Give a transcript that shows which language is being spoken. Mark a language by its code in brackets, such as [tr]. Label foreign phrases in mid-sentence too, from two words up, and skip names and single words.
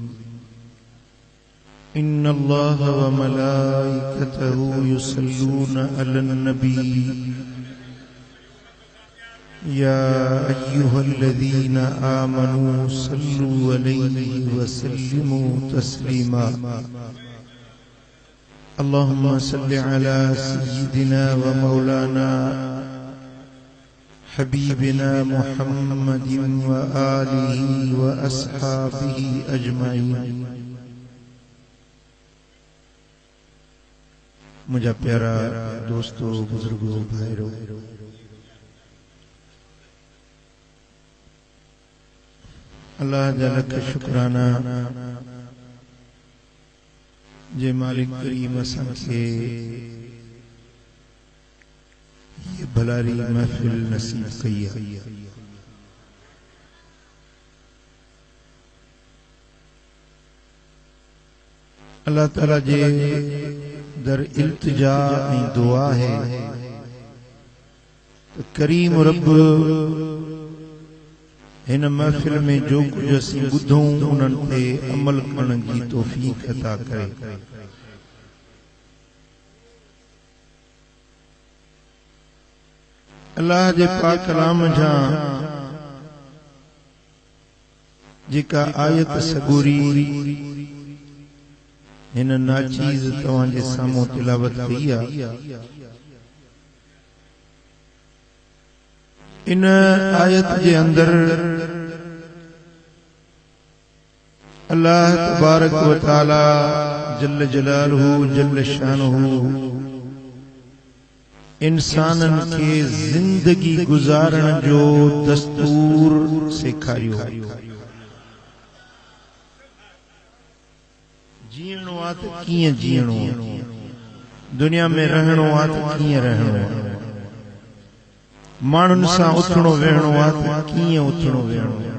[ar] إن الله وملائكته يصلون على النبي يا أيها الذين آمنوا صلوا عليه وسلموا تسليما. اللهم صل على سيدنا ومولانا حبيبنا محمد وآله وأصحابه أجمعين. [sd] मुझे प्यारा दोस्तों, बुजुर्गों, भाइयों, अल्लाह जल का शुक्राना जे मालिक करीम असांखे ये भलारी महफिल नसीब कई है। अल्लाह ताला जे दर इल्तिजा ऐं दुआ है तो करीम रब इन महफिल में जो कुछ असी बुधूं उन्हनि ते अमल करण की तौफीक अता करे। अल्लाह जे पाक कलाम जा जेका आयत सगोरी इन नाचीज तवां जे सामूं तिलावत कई आहे, इन आयत के अंदर अल्लाह [ar] تبارك وتعالى جل جلاله جل شانه [sd] इंसानन के जिंदगी गुजारण जो दस्तूर सेखारियो। जीणो आ त कीअं जीणो, दुनिया में रहणो आ त कीअं रहणो, माण्हुनि सां उथणो वेहणो आहे त कीअं उथणो वेहणो।